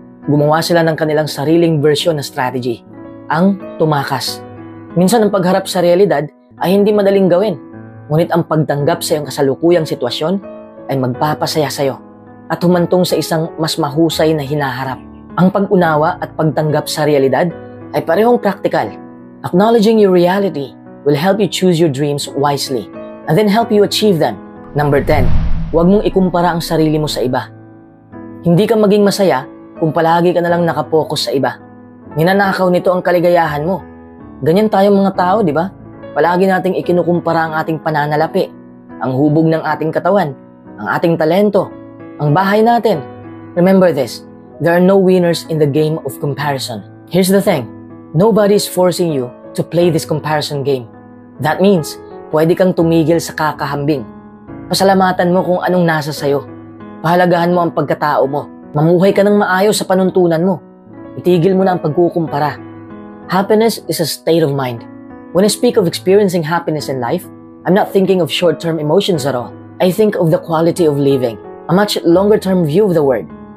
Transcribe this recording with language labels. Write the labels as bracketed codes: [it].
[tl] Gumawa sila ng kanilang sariling version na strategy, ang tumakas. Minsan ang pagharap sa realidad ay hindi madaling gawin, ngunit ang pagtanggap sa iyong kasalukuyang sitwasyon ay magpapasaya sa iyo at humantong sa isang mas mahusay na hinaharap. Ang pag-unawa at pagtanggap sa realidad ay parehong practical. [en] Acknowledging your reality will help you choose your dreams wisely and then help you achieve them. [tl] Number 10, huwag mong ikumpara ang sarili mo sa iba. Hindi ka maging masaya kung palagi ka na lang nakapokus sa iba. Ninanakaw nito ang kaligayahan mo. Ganyan tayong mga tao, di ba? Palagi nating ikinukumpara ang ating pananalapi, ang hubog ng ating katawan, ang ating talento, ang bahay natin. [en] Remember this, there are no winners in the game of comparison. Here's the thing, nobody is forcing you to play this comparison game. That means, [tl] pwede kang tumigil sa kakahambing. Pasalamatan mo kung anong nasa sayo. Pahalagahan mo ang pagkatao mo. Mamuhay ka ng maayos sa panuntunan mo. Itigil mo na ang pagkukumpara. [en] Happiness is a state of mind. When I speak of experiencing happiness in life, I'm not thinking of short-term emotions at all. I think of the quality of living, a much longer-term view of the word.